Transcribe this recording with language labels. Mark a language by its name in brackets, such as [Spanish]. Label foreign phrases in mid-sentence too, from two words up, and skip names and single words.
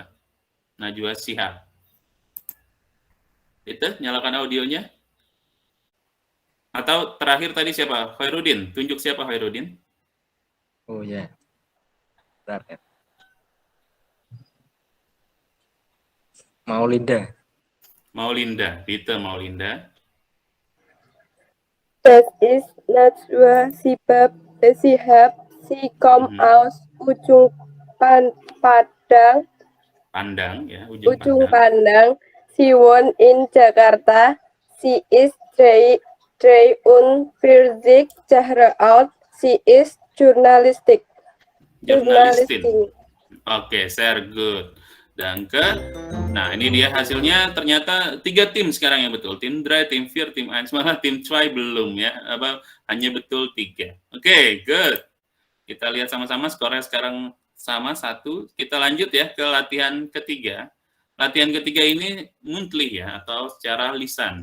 [Indonesian] Najwa Shihab. Itu, nyalakan audionya. Atau terakhir tadi siapa? Khairuddin. Tunjuk siapa Khairuddin? Oh ya. Bentar, ya. Maulinda. Maulinda. [German] Bitte Maulinda. Das ist Najwa. Sie kommt aus ujung Padang. [Indonesian] Pandang ya, ujung Ujung Pandang. Pandang. [German] Sie wohnt in Jakarta. Sie ist 43 Jahre alt. Sie ist Journalistik. Jurnalistin. Oke, sehr good. [Indonesian] Nah ini dia hasilnya, ternyata 3 tim sekarang yang betul. Tim 3, tim 4, tim 1, malah tim 2 belum ya. Hanya betul 3. Oke, good. Kita lihat sama-sama skornya sekarang sama 1. Kita lanjut ya ke latihan ketiga. Latihan ketiga ini muntli ya, atau secara lisan.